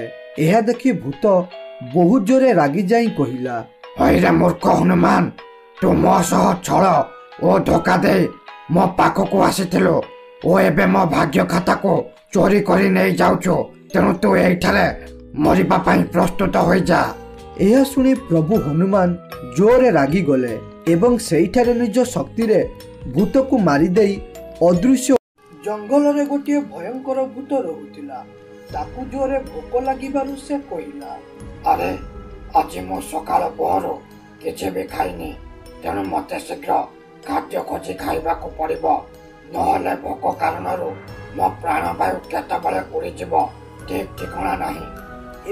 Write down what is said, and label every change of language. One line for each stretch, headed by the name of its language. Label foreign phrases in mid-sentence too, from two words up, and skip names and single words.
Odia: ଏହା ଦେଖି ଭୂତ ବହୁତ ଜୋରେ ରାଗି ଯାଇ କହିଲା, ହଇରେ ମୂର୍ଖ ହନୁମାନ ତୁ ମୋ ସହ ଛଳ ଓ ଧୋକା ଦେ ମୋ ପାଖକୁ ଆସିଥିଲୁ ଓ ଏବେ ମୋ ଭାଗ୍ୟ ଖାତା କୁ ଚୋରି କରି ନେଇ ଯାଉଛୁ, ତେଣୁ ତୁ ଏଇଠାରେ ମରିବା ପାଇଁ ପ୍ରସ୍ତୁତ ହୋଇ ଯା। ଏହା ଶୁଣି ପ୍ରଭୁ ହନୁମାନ ଜୋରେ ରାଗି ଗଲେ ଏବଂ ସେଇଠାରେ ନିଜ ଶକ୍ତି ରେ ଭୂତ କୁ ମାରି ଦେଇ ଅଦୃଶ୍ୟ ଜଙ୍ଗଲ ରେ ଗୋଟେ ଭୟଙ୍କର ଭୂତ ରହୁଥିଲା। ତାକୁ ଜୋରେ ଭୋକ ଲାଗିବାରୁ ସେ କହିଲା, ଅରେ ଆଜି ମୋ ସକାଳ ପହରୁ କିଛି ବି ଖାଇନି, ତେଣୁ ମତେ ଶୀଘ୍ର ଖାଦ୍ୟ ଖୋଜି ଖାଇବାକୁ ପଡ଼ିବ, ନହେଲେ ଭୋକ କାରଣରୁ ମୋ ପ୍ରାଣବାୟୁ କେତେବେଳେ ଉଡ଼ିଯିବ ଠିକ ଠିକଣା ନାହିଁ।